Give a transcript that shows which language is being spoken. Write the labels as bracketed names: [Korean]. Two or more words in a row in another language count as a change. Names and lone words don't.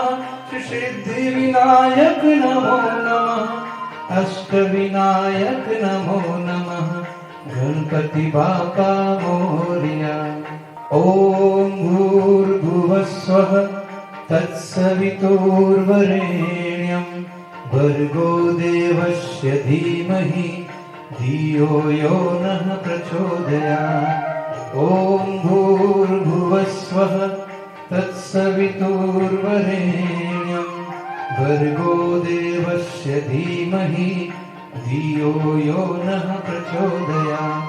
[Sanskrit] શ્રી સિદ્ધિ વિનાયક નમો નમઃ. અષ્ટ વિનાયક નમો નમઃ. [Marathi] ગણપતિ બાપા મોરિયા. [Sanskrit] ઓમ ભૂર્ભુવસ્વઃ તત્સવિતુર્વરેણ્યં ભર્ગો દેવસ્ય ધીમહિ ધિયો યો નઃ પ્રચોદયાत्. ॐ भूर्भुवस्वः तत्सवितुर्वरेण्यं भर्गो देवस्य धीमहि धियो यो नः प्रचोदयात्।